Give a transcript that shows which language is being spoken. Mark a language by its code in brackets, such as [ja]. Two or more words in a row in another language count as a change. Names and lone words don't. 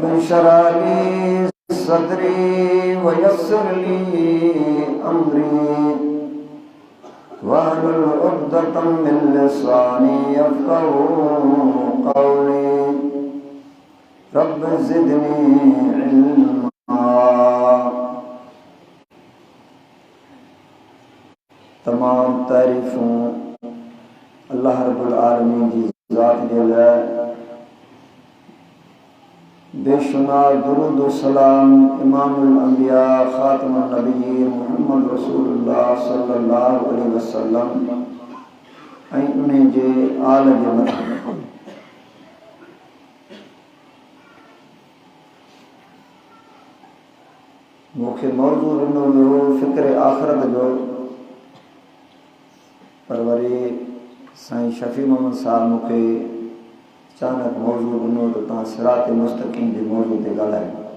[ar] اشرح لي صدري ويسر لي أمري واحلل عقدة من لساني يفقهوا قولي رب زدني علما. [ur] تمام تعریفوں [ar] الله رب العالمين [ur] کی ذات کے لیے، بے شمار درود و سلام [ar] إمام الأنبياء خاتم النبيين محمد رسول الله صلى الله عليه وسلم [sd] ऐं उन्हें जे आल जे मथां। मूंखे मौज़ू ॾिनो वियो फ़िक्र आख़िरत जो, पर वरी साईं शफ़ी मोहम्मद साहब मूंखे अचानक मौज़ू ॾिनो त तव्हां [ar] صراط مستقيم [sd] जे मौज़ू ते ॻाल्हायो।